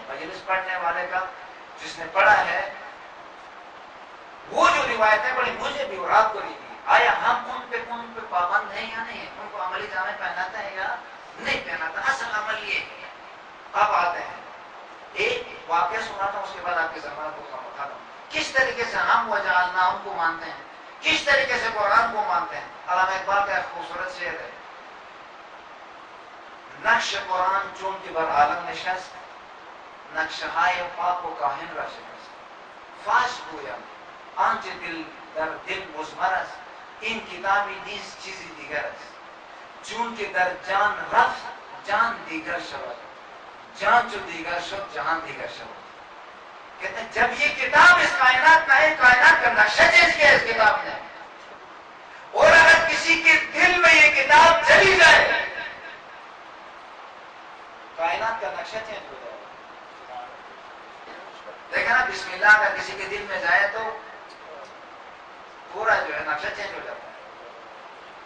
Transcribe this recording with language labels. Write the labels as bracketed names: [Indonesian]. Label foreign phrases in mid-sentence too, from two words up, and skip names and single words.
[Urdu] مجلس پڑھنے والے کا، جس نے پڑھا ہے، وہ جو روایتیں پڑھی مجھے بھی اور آپ کو بھی، آیا ہم ان پہ پابند ہیں یا نہیں، ان کو عملی جامع پہناتے ہیں یا نہیں پہناتے؟ اصل عمل یہ ہے۔ اب آتے ہیں، ایک واقعہ سناتا ہوں، اس کے بعد آپ کے زمانہ کو ختم۔ کس طریقے سے ہم وجعلناہم کو مانتے ہیں، کس طریقے سے قرآن کو مانتے ہیں۔ علامہ اقبال کا ایک خوبصورت شعر ہے، [Persian] نقش قرآن چون که بر عالم نشست، نقشهای پاک و کاهن را شکست. فاش گویم آنچه دل در دل مضمر است، این کتابی نیست چیزی دیگر است. چون که در جان رفت جان دیگر شود، جان جو دیگر شد جہان دیگر شود۔ [Urdu] کہتے ہیں جب یہ کتاب اس کائنات میں ہے، کائنات کا نقشہ چینج کیا اس کتاب نے، اور اگر کسی کے دل میں یہ کتاب چلی جائے کائنات کا نقشہ چینج ہو جائے گا۔ دیکھیں نا، بسم اللہ اگر کسی کے دل میں جائے تو پورا جو ہے نقشہ چینج ہو جاتا ہے۔